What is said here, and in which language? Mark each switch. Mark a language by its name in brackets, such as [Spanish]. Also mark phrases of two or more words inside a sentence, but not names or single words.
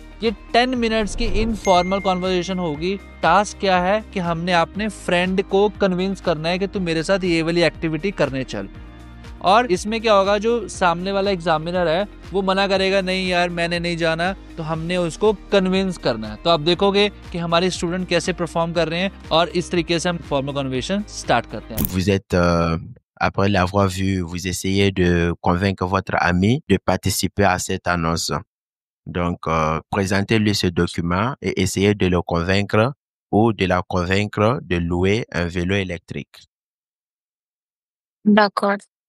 [Hindi] ये 10 मिनट्स की [English] informal conversation [Hindi] होगी। टास्क क्या है कि हमने अपने फ्रेंड को कन्विंस करना है कि तू मेरे साथ ये वाली एक्टिविटी करने चल। और इसमें क्या होगा, जो सामने वाला एग्जामिनर है वो मना करेगा, नहीं यार मैंने नहीं जाना, तो हमने उसको कन्विंस करना है। तो आप देखोगे कि हमारे स्टूडेंट कैसे परफॉर्म कर रहे हैं और इस तरीके से हम [English] formal conversation start [Hindi] करते हैं। [French] Vous êtes, après l'avoir vu, vous essayez de convaincre votre ami de participer à cette annonce. Donc, présentez-lui ce document et essayez de le convaincre ou de la convaincre de louer un vélo électrique. D'accord.